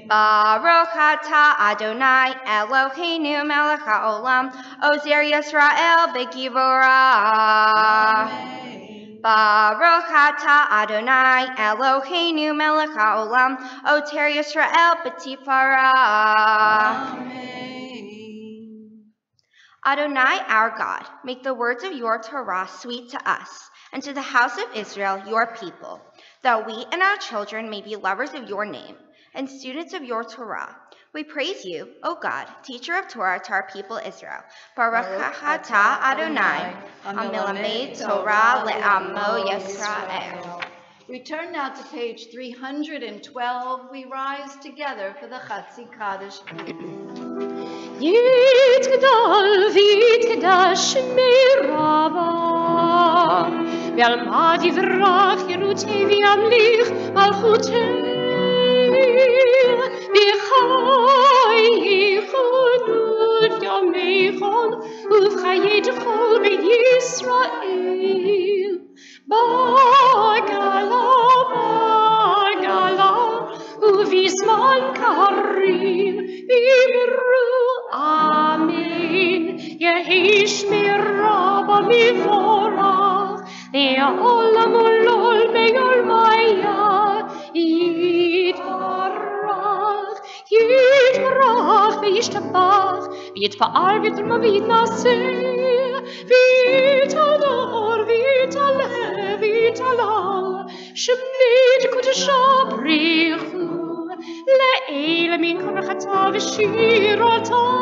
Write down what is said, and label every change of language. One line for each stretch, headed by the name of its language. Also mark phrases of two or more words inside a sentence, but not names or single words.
Hebrew: ברוך אתה אדוני אלוהינו מלך העולם אוזר ישראל בגבורה. Amen. ברוך אתה אדוני אלוהינו מלך העולם עוטר ישראל בתפארה. Amen.
English: Adonai, our God, make the words of your Torah sweet to us and to the house of Israel, your people, that we and our children may be lovers of your name and students of your Torah. We praise you, O God, teacher of Torah to our people Israel.
Hebrew: ברוך אתה אדוני, המלמד תורה לעמו ישראל.
English: We turn now to page 312. We rise together for the Chatzi Kaddish.
Aramaic: יתגדל ויתקדש שמיה רבא בעלמא די ברא כרעותיה וימליך מלכותיה ובחיי יחוד יומיכון ובחיי דכל בית ישראל בעגלא ובזמן קריב ואמרו אמן. יהא שמיה רבא מברך לעלם ולעלמי עלמיא יתברך וישתבח ויתפאר ויתרומם ויתנשא ויתהדר ויתעלה ויתהלל שמיה דקודשא בריך הוא לעלא מן כל ברכתא ושירתא